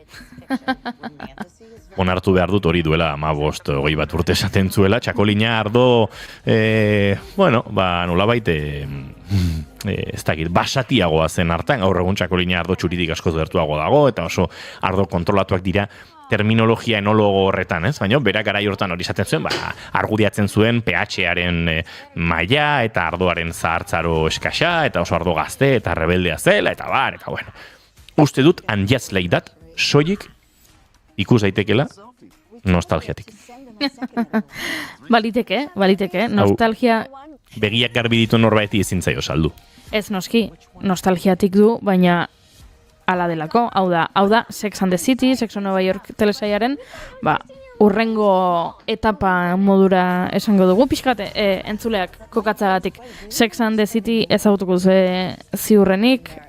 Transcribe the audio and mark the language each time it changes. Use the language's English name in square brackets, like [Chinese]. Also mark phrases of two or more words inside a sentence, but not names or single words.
[Basque] Onartu behar dut hori duela 15-20 bat urte esaten zuela, txakolina ardo, nolabait, ez dakit, basatiagoa zen hartan, gaur egun txakolina ardo txuritik askoz bertuago dago, eta oso ardo kontrolatuak dira terminologia enologo horretan, ez? Baina, berak garai hortan hori esaten zuen, argudiatzen zuen pH-aren maila, eta ardoaren zahartzaro eskasa, eta oso ardo gazte, eta rebeldea zela, eta bueno. Uste dut, [English] and just like that, [Basque] soilik ikus daitekela nostalgiatik. Baliteke, nostalgia... Begiak garbi ditu norbaiti ezin zaio saldu. Ez noski, nostalgiatik du, baina ala delako, hau da Sex and the City, Sex on Nueva York telesaiaren, urrengo etapa modura esango dugu, pixkate, entzuleak kokatzagatik Sex and the City ezagutuko ziurrenik,